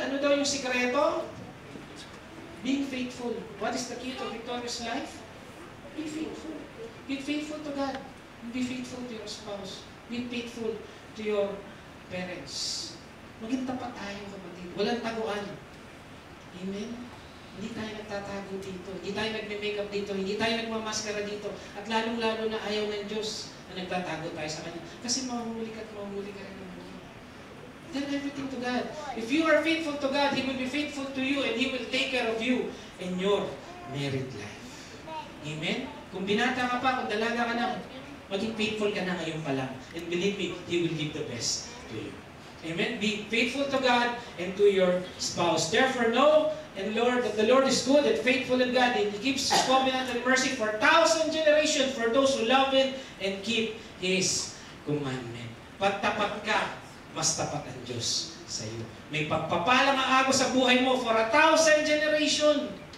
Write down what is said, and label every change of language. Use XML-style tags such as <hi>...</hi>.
<tl>Ano daw yung sikreto?</tl> <en>Being faithful. What is the key to a victorious life? Be faithful. Be faithful to God. Be faithful to your spouse. Be faithful to your parents.</en> <tl>Maging tapat tayo, kapatid. Walang taguan. Amen? Hindi tayo nagtatago dito. Hindi tayo nagme-makeup dito. Hindi tayo nagmamaskara dito. At lalong-lalo na ayaw ng Diyos na nagtatago tayo sa Kanya. Kasi mahuhuli ka at mahuhuli ka rin naman.</tl> <en>Tell everything to God. If you are faithful to God, He will be faithful to you and He will take care of you in your married life. Amen?</en> <tl>Kung binata ka pa, kung dalaga ka na, maging faithful ka na ngayon pa lang.</tl> <en>And believe me, He will give the best to you. Amen? Be faithful to God and to your spouse. Therefore, know and Lord that the Lord is good and faithful in God, and He keeps His covenant and mercy for 1,000 generations for those who love Him and keep His commandment.</en> <tl>Pagtapat ka, mas tapat ang Diyos sa iyo. May pagpapalang ang agos sa buhay mo</tl> <en>for 1,000 generation.</en>